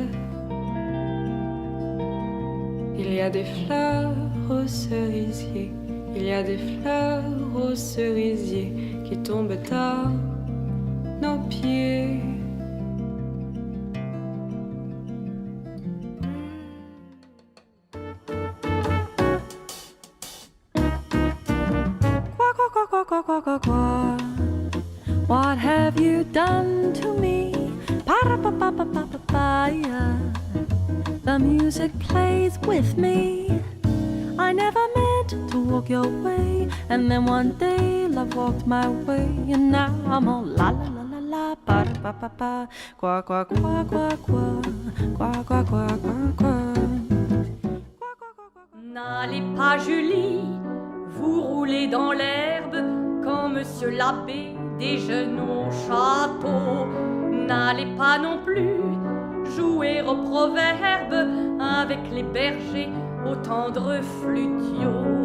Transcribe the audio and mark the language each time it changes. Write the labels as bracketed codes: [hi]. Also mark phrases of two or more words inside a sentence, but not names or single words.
[fr] Il y a des fleurs aux cerisiers, il y a des fleurs aux cerisiers qui tombent à nos pieds. Quoi? [en] What have you done to me? Pa-ra-pa-pa-pa-pa-pa-ya. The music plays with me. I never meant to walk your way, and then one day love walked my way, and now I'm all la la la la la, pa-ra-pa-pa-pa, [fr] quoi quoi quoi quoi quoi, quoi quoi quoi quoi quoi. N'allez pas, Julie, vous roulez dans l'herbe quand monsieur l'abbé déjeune au château. N'allez pas non plus jouer au proverbe avec les bergers aux tendres flutiots.